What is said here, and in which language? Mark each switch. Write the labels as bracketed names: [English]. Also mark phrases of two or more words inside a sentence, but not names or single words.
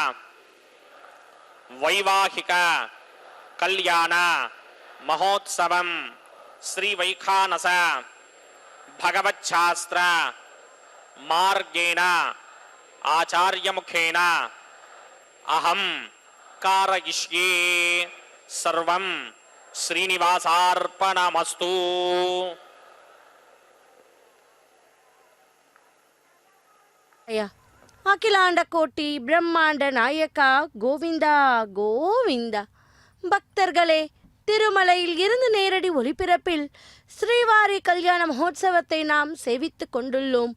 [Sanskrit] वैवाहिक कल्याण महोत्सवं श्री वैखानस भगवच्छास्त्र मार्गेण आचार्य मुखेन अहं कारयिष्ये सर्वं श्रीनिवासार्पणमस्तु. [Tamil] அகிலாண்ட கோட்டி பிரம்மாண்ட நாயக்கா கோவிந்தா கோவிந்தா. பக்தர்களே, திருமலையில் இருந்து நேரடி ஒளிபரப்பில் ஸ்ரீவாரி கல்யாண மகோத்சவத்தை நாம் சேவித்துக் கொண்டுள்ளோம்.